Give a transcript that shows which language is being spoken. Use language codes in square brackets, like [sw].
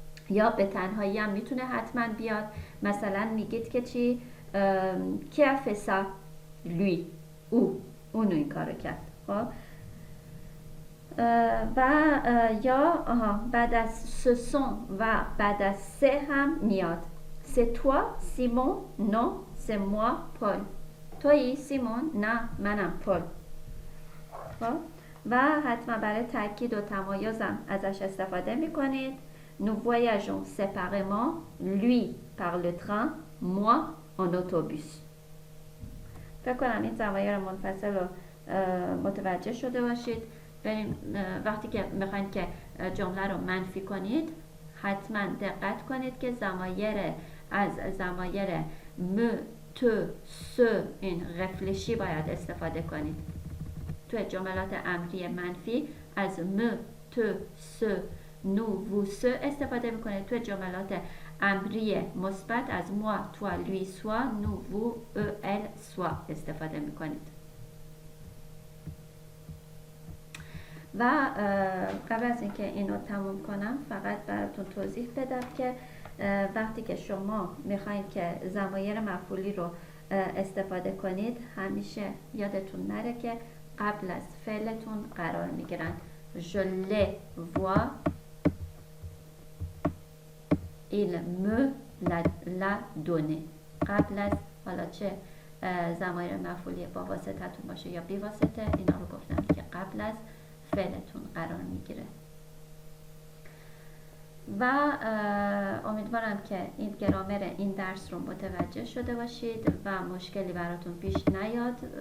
[fa] یا به تنهایی هم میتونه حتما بیاد، مثلا میگید که چی؟ [fr] qui a fait ça؟ lui، [fa] اون این کارو کرد. خب و یا بعد از ce sont و بعد از سه هم میاد. [fr] c'est toi Simon؟ non c'est moi Paul. [fa] تویی سیمون؟ نه منم پل. خب و حتما برای تاکید و تمایزم ازش استفاده میکنید. [fr] nous voyageons séparément، lui par le train، moi en autobus. [fa] فکر کنم این ضمایر منفصل رو متوجه شده باشید. بریم وقتی که میخواین که جمله رو منفی کنید حتما دقت کنید که از ضمایر me، te، ce این رفلشی باید استفاده کنید. توی جملات امری منفی از me، te، ce، nous، vous، ce استفاده میکنید. توی جملات امری مثبت از moi، toi، lui، soi، nous، vous، eux، elle، soi استفاده میکنید. و قبل از اینکه اینو تموم کنم فقط براتون توضیح بدم که وقتی که شما میخواید که ضمایر مفعولی رو استفاده کنید همیشه یادتون نره که قبل از فعلتون قرار میگیرن. [fr] je les vois، il me l'a donné. [fa] قبل از حالا چه ضمایر مفعولی با واسطتون باشه یا بی واسطه، اینا رو گفتم که قبل از فعلتون قرار میگیره. و امیدوارم که این گرامر این درس رو متوجه شده باشید و مشکلی براتون پیش نیاد.